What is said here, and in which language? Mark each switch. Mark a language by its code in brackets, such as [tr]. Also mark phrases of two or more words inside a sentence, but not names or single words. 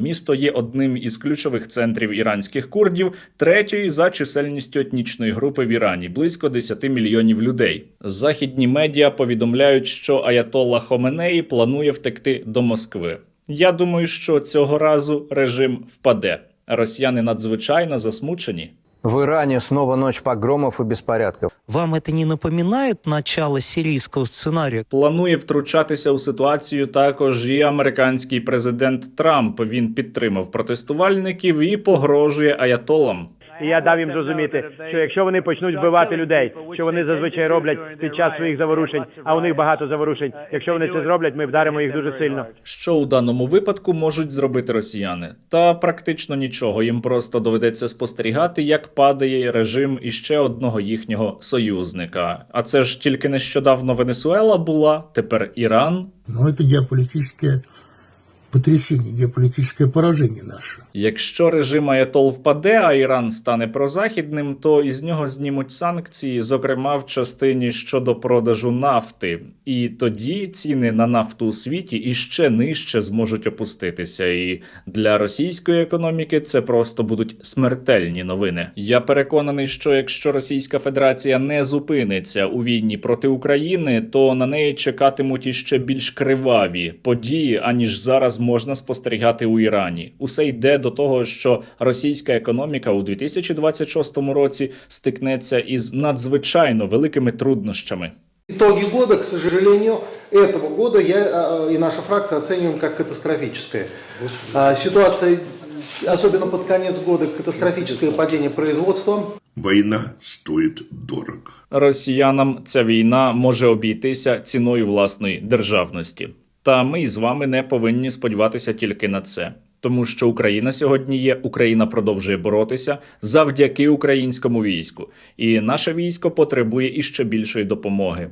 [uk] Місто є одним із ключових центрів іранських курдів, третьої за чисельністю етнічної групи в Ірані – близько 10 мільйонів людей. Західні медіа повідомляють, що Аятолла Хоменеї планує втекти до Москви. Я думаю, що цього разу режим впаде. Росіяни надзвичайно засмучені. [ru] В Иране снова ночь погромов и беспорядков. Вам это не напоминает начало сирийского сценария? [uk] Планує втручатися у ситуацію також і американський президент Трамп. Він підтримав протестувальників і погрожує аятолам. І я дав їм зрозуміти, що якщо вони почнуть вбивати людей, що вони зазвичай роблять під час своїх заворушень, а у них багато заворушень, якщо вони це зроблять, ми вдаримо їх дуже сильно. Що у даному випадку можуть зробити росіяни? Та практично нічого. Їм просто доведеться спостерігати, як падає режим іще одного їхнього союзника. А це ж тільки нещодавно Венесуела була, тепер Іран. [ru] Но это геополитическое потрясение, геополитическое поражение наше. [uk] Якщо режим Аятол впаде, а Іран стане прозахідним, то із нього знімуть санкції, зокрема в частині щодо продажу нафти. І тоді ціни на нафту у світі іще нижче зможуть опуститися. І для російської економіки це просто будуть смертельні новини. Я переконаний, що якщо Російська Федерація не зупиниться у війні проти України, то на неї чекатимуть іще більш криваві події, аніж зараз зараз можна спостерігати у Ірані. Усе йде до того, що російська економіка у 2026 році стикнеться із надзвичайно великими труднощами. [ru] Итоги года, к сожалению, этого года я и наша фракция оцениваем как катастрофическое. Ситуация, особенно под конец года, катастрофическое падение производства. Война стоит дорого. [uk] Росіянам ця війна може обійтися ціною власної державності. Та ми з вами не повинні сподіватися тільки на це. Тому що Україна сьогодні є, Україна продовжує боротися завдяки українському війську. І наше військо потребує іще більшої допомоги.